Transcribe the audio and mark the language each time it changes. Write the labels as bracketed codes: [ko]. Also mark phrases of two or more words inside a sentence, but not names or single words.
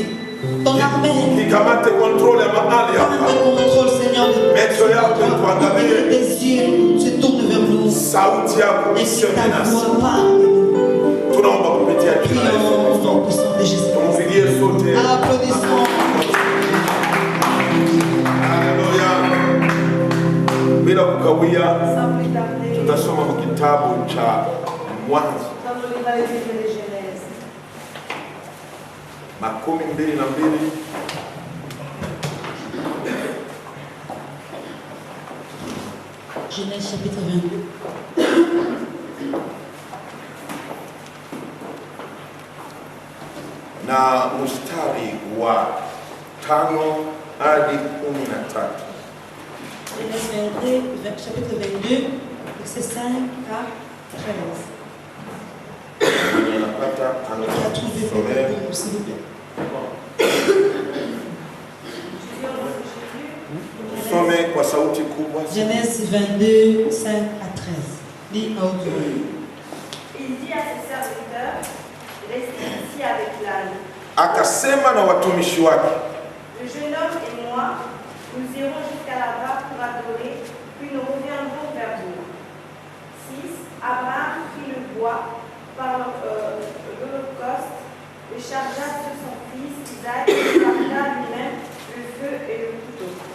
[fr] Ton armée. Prends le contrôle, Seigneur, de tes yeux se tournent vers nous. Et que ta voix parle. Prions au puissant de Jésus. Applaudissons. [sw] Bila kukawia tutasoma kitabu cha Mwanzo 22. [fr] Genèse chapitre 22. [sw] Na mstari wa 5 hadi 13. [fr] Genèse 22, chapitre 22, verset 5 à 13. S'il vous plaît. [sw] Some kwa sauti kubwa. [fr] Genèse 22, 5 à 13. Lis à haute voix. Il dit à ses serviteurs, restez ici avec l'âne. [sw] Akasema na watumishi wake. [fr] Le jeune homme et moi, nous irons jusqu'à là-bas pour adorer, puis nous reviendrons vers vous. 6. Abraham prit le bois par l'holocauste, le chargea sur son fils Isaac et parta lui-même le feu et le couteau.